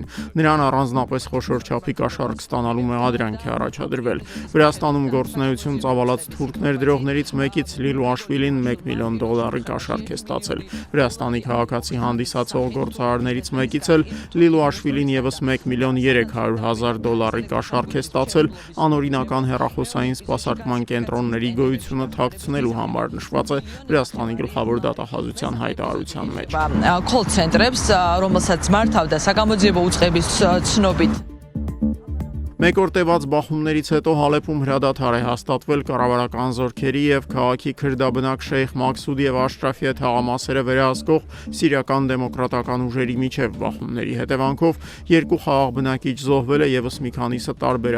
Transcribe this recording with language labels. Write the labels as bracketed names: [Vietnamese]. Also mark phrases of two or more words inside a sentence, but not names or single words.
[Armenian] Նրան առանձնապես խոշոր չափի կաշառք ստանալու մեղադրանք է առաջադրվել։ Վրաստանում գործունեություն ծավալած թուրք ներդրողներից մեկից Լիլուաշվիլին $1 միլիոն կաշառք է ստացել։ Վրաստանի քաղաքացի հանդիսացող գործարարներից մեկից էլ Լիլուաշվիլին եւս $1 միլիոն կաշառք է ստացել անօրինական հեռախոսային սպասարկման կենտրոնների գոյությունը թաքցնելու համար, նշված է Վրաստանի գլխավոր դատախազության հայտարարության մեջ։ [English] Call center- [Georgian] ებს, რომელსაც მართავდა საგამოძიებო უწყების ცნობით [Armenian] Մեկ օր տևած բախումներից հետո Հալեպում հրադադար է հաստատվել կառավարական զորքերի եւ քաղաքի քրդաբնակ Շեյխ Մաքսուդ եւ Աշրաֆիե թաղամասերը վերահսկող սիրիական դեմոկրատական ուժերի միջև բախումների հետևանքով երկու խաղաղ բնակիչ զոհվել է, եւս մի քանիսը տարբեր